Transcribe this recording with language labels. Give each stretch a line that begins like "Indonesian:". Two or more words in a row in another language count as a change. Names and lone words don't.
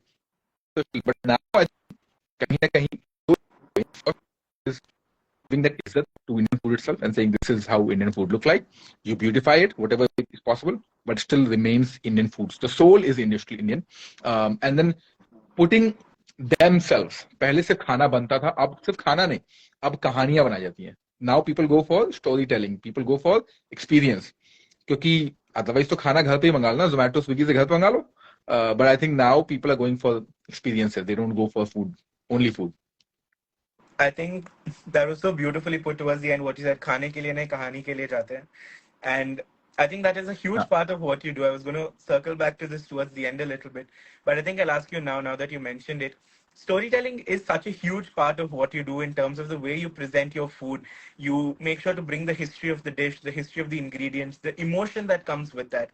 English: But now, I think,
Hindi: कहीं न कहीं,
English: is giving that izzat to Indian food itself and saying this is how Indian food look like. You beautify it, whatever is possible, but still remains Indian foods. The soul is initially Indian, and then putting themselves.
Hindi: पहले सिर्फ खाना बनता था, अब सिर्फ खाना नहीं, अब कहानियां बनाई जाती हैं.
English: Now people go for storytelling, people go for experience.
Hindi: क्योंकि otherwise तो खाना घर पे ही मंगा लो ना, Zomato, Swiggy से घर पे मंगा लो.
English: But I think now people are going for experiences. They don't go for food, only food. I think that was so beautifully put towards the end. What you said,
Hindi: खाने के लिए नहीं कहानी के लिए जाते हैं,
English: and I think that is a huge part of what you do. I was going to circle back to this towards the end a little bit, but I think I'll ask you now that you mentioned it. Storytelling is such a huge part of what you do in terms of the way you present your food. You make sure to bring the history of the dish, the history of the ingredients, the emotion that comes with that.